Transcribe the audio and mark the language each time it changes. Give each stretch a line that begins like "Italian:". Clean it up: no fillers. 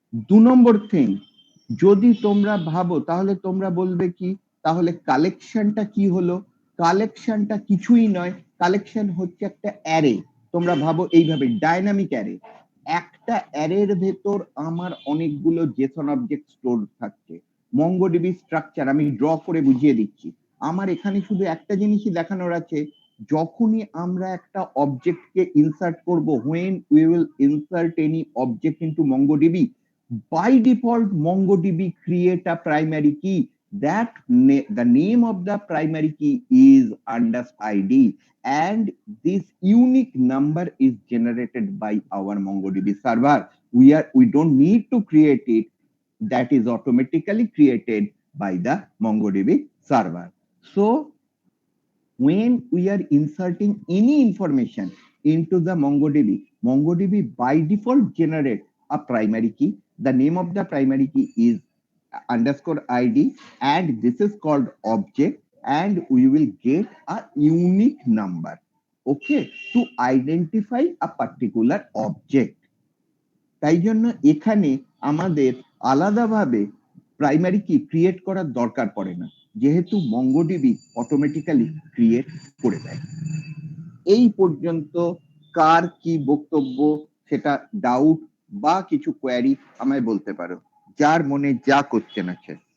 Bangla: 2 নম্বর thing, যদি তোমরা ভাবো তাহলে তোমরা বলবে কি, তাহলে কালেকশনটা কি হলো? কালেকশনটা কিছুই নয়, কালেকশন হচ্ছে একটা অ্যারে। তোমরা ভাবো এইভাবে, ডাইনামিক অ্যারে। একটা অ্যারের ভেতর আমার অনেকগুলো জেসন অবজেক্ট স্টোর থাকছে। মঙ্গোডিবি স্ট্রাকচার আমি ড্র করে বুঝিয়ে দিচ্ছি।
English: আমার এখানে শুধু একটা জিনিসই দেখানোর আছে,
Bangla: যখনই আমরা একটা অবজেক্টকে ইনসার্ট করব,
English: when we will insert any object into MongoDB, by default MongoDB create a primary key. The name of the primary key is _id, and this unique number is generated by our MongoDB server. We don't need to create it. That is automatically created by the MongoDB server. So when we are inserting any information into the MongoDB by default generate a primary key. The name of the primary key is _id, and this is called object, and we will get a unique number, okay, to identify a particular object.
Bangla: তাই জন্য এখানে আমাদের আলাদাভাবে primary কি create করার দরকার পড়ে না, যেহেতু মঙ্গোডিবি অটোমেটিক্যালি ক্রিয়েট করে দেয়। এই পর্যন্ত কার কি বক্তব্য, সেটা ডাউট বা কিছু কোয়ারি আমায় বলতে পারো, যার মনে যা কোশ্চেন আছে।